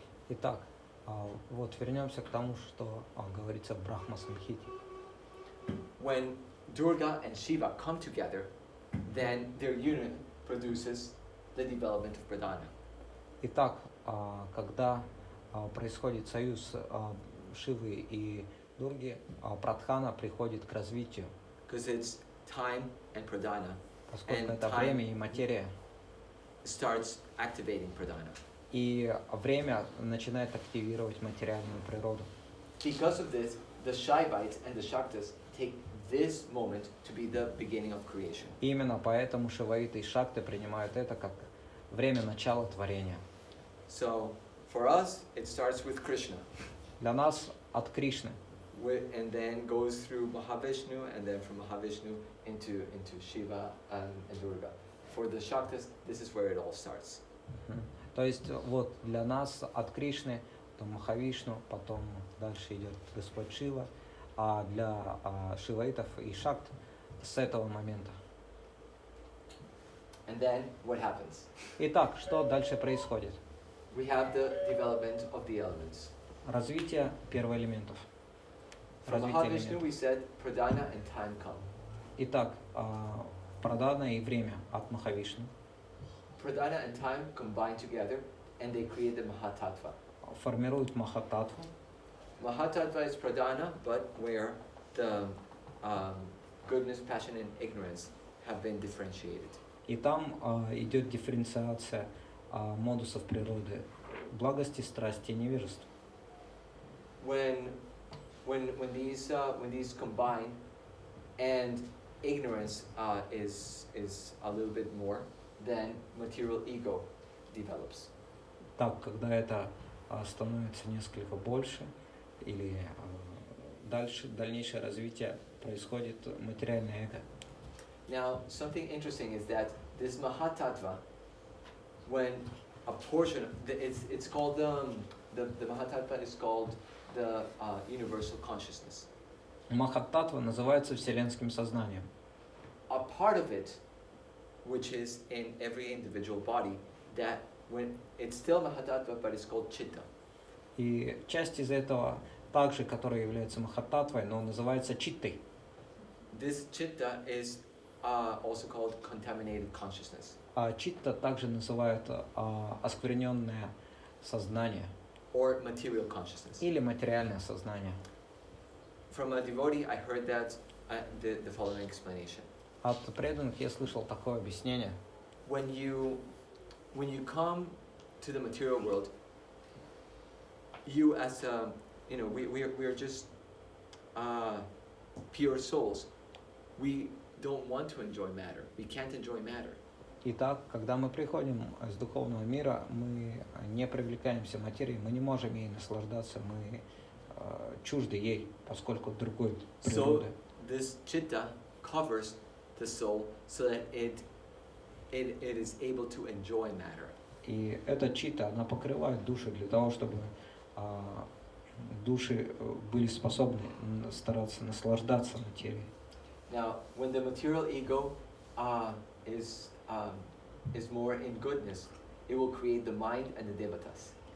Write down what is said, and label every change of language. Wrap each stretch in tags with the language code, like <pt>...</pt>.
<ru>Итак, вот вернемся к тому, что говорится в Брахма Самхите.</ru> <en>When Durga and Shiva come together, then their union produces the development of pradhana.</en> <ru>Итак, когда происходит союз Шивы и Дурги, прадхана приходит к развитию.</ru> <en>Because it's time and pradhana.</en> <ru>Поскольку это время и материя.</ru> <en>Starts activating pradhana.</en> <ru>И время начинает активировать материальную природу.</ru> <en>Because of this, the Shaivites and the Shaktas take this moment to be the beginning of creation.</en> <ru>Именно поэтому шиваиты и шакты принимают это как время начала творения.</ru> <en>So, for us, it starts with Krishna.</en> <ru>Для нас от Кришны.</ru> <en>And then goes through Mahavishnu, and then from Mahavishnu into Shiva and Durga. For the Shaktas, this is where it all starts.</en> <ru>То есть вот для нас от Кришны, потом Махавишну, потом дальше идет Господь Шива, а для шиваитов и шакт с этого момента.</ru> <en>And then what happens?</en> <ru>Итак, что дальше происходит?</ru> <en>We have the development of the elements.</en> <ru>Развитие первоэлементов.</ru> <en>From Mahavishnu, we said pradhana and time come.</en> <ru>Итак, прадхана и время от Махавишну.</ru> <en>Pradhana and time combine together, and they create the Mahatattva.</en> <ru>Формируют Махататтву.</ru> <en>Mahatattva is pradhana, but where the goodness, passion, and ignorance have been differentiated.</en> <ru>И там идет дифференциация модусов природы, благости, страсти и невежества.</ru> <en>When these combine, and ignorance is a little bit more, then material ego develops.</en> <ru>Так, когда это становится несколько больше, или дальнейшее развитие происходит материальное эго.</ru> <en>Now, something interesting is that this Mahatattva, when a portion, it's called the Mahatattva is called the universal consciousness.</en> <ru>Махаттаттва называется вселенским сознанием.</ru> <en>A part of it, which is in every individual body, that when it's still Mahatattva, but it's called Chitta.</en> <ru>И часть из этого также, которая является Махаттаттвой, но называется читтой.</ru> <en>This Chitta is also called contaminated consciousness.</en> <ru>А читта также называют оскверненное сознание.</ru> <en>or material consciousness.</en> <ru>или материальное сознание.</ru> <en>From a devotee, I heard that the following explanation.</en> <ru>От преданных я слышал такое объяснение.</ru> <en>When you come to the material world, you as a, we are just pure souls. We don't want to enjoy matter. We can't enjoy matter.</en> <ru>Итак, когда мы приходим из духовного мира, мы не привлекаемся материей, мы не можем ей наслаждаться, мы чужды ей, поскольку другой природы.</ru> <en>So this chitta covers the soul so that it is able to enjoy matter.</en> <ru>И эта чита, она покрывает души для того, чтобы души были способны стараться наслаждаться материей.</ru> <en>Now, when the material ego is more in goodness, it will create the mind and the devatas.</en>